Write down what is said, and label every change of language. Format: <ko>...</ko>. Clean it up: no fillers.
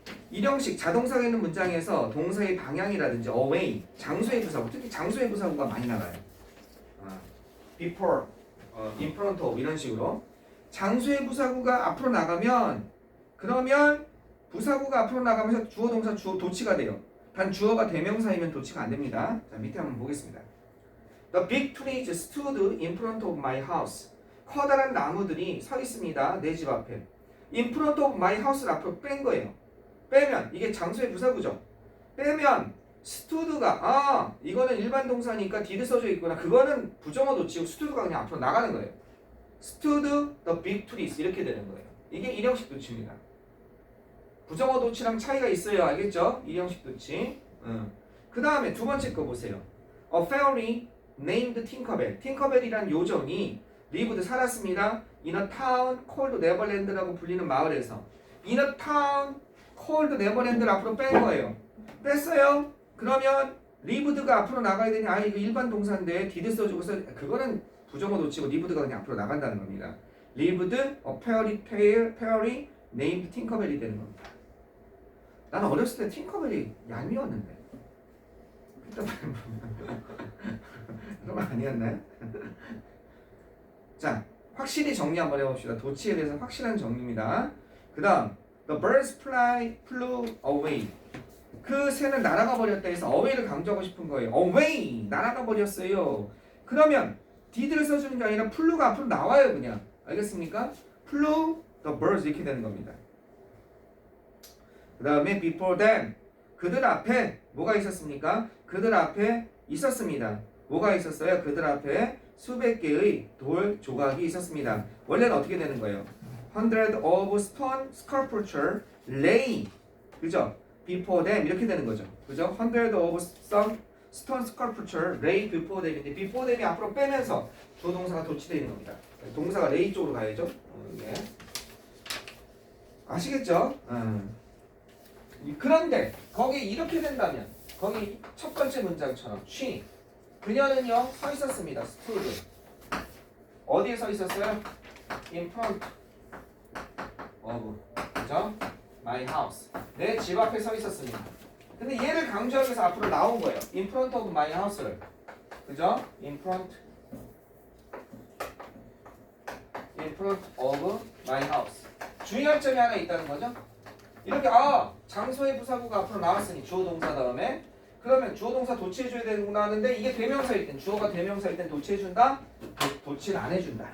<ko>일형식 자동사가 있는 문장에서 동사의 방향이라든지 away, 장소의 부사구, 특히 장소의 부사구가 많이 나가요. before, in front of 이런 식으로 장소의 부사구가 앞으로 나가면 그러면 부사구가 앞으로 나가면서 주어 동사 주어 도치가 돼요. 단 주어가 대명사이면 도치가 안 됩니다. 자 밑에 한번 보겠습니다.</ko> <en>The big trees stood in front of my house.</en> <ko>커다란 나무들이 서 있습니다. 내 집 앞에.</ko> <en>In front of my house를</en> <ko>앞으로 뺀 거예요. 빼면 이게 장소의 부사구죠. 빼면 stood가 이거는 일반 동사니까 did 써져 있구나. 그거는 부정어 도치고 stood가 그냥 앞으로 나가는 거예요.</ko> <en>stood the big trees</en> <ko>이렇게 되는 거예요. 이게 일형식 도치입니다. 부정어 도치랑 차이가 있어요. 알겠죠? 일형식 도치. 그 다음에 두 번째 거 보세요.</ko> <en>A fairy named Tinkerbell.</en> <ko>팅커벨이란 요정이</ko> <en>lived</en> <ko>살았습니다.</ko> <en>In a town called Neverland라고</en> <ko>불리는 마을에서.</ko> <en>In a town called Neverland를</en> <ko>앞으로 뺀 거예요. 뺐어요. 그러면 lived가 앞으로 나가야 되니 이거 일반 동사인데 did 써주고서 그거는 부정어 도치고 lived가 그냥 앞으로 나간다는 겁니다.</ko> <en>lived a fairy named Tinkerbell이 되는 겁니다.</en> <ko>나는 어렸을 때 팅커벨이 얄미웠는데. 그럼 아니었나요? 자, 확실히 정리 한번 해봅시다. 도치에 대해서 확실한 정리입니다. 그 다음</ko> <en>The birds flew away.</en> <ko>그 새는 날아가 버렸다 해서 away를 강조하고 싶은 거예요. away! 날아가 버렸어요. 그러면 did를 써주는 게 아니라 flew가 앞으로 나와요. 그냥. 알겠습니까?</ko> <en>flew the birds 이렇게 되는 겁니다.</en> <ko>그 다음에 before them. 그들 앞에 뭐가 있었습니까? 그들 앞에 있었습니다. 뭐가 있었어요? 그들 앞에 수백 개의 돌 조각이 있었습니다. 원래는 어떻게 되는 거예요?</ko> <en>Hundred of stone sculpture lay. 그죠?</en> <ko>before them 이렇게 되는 거죠. 그죠?</ko> <en>hundred of some stone sculpture lay before them인데 before them이</en> <ko>앞으로 빼면서 주어 동사가 도치되어 있는 겁니다. 동사가 lay 쪽으로 가야죠. 이게. 아시겠죠? 그런데 거기 이렇게 된다면 거기 첫 번째 문장처럼 she 그녀는요 서 있었습니다. stood 어디에 서 있었어요?</ko> <en>in front of 그죠?</en> <ko>my house 내 집 앞에 서 있었습니다. 근데 얘를 강조하기 위해서 앞으로 나온 거예요.</ko> <en>in front of my house를 그죠?</en> <ko>in front of my house 주의할 점이 하나 있다는 거죠. 이렇게 장소의 부사구가 앞으로 나왔으니 주어 동사 다음에 그러면 주어 동사 도치해줘야 되는구나 하는데 이게 대명사일 땐 주어가 대명사일 땐 도치해준다? 도치를 안 해준다.</ko>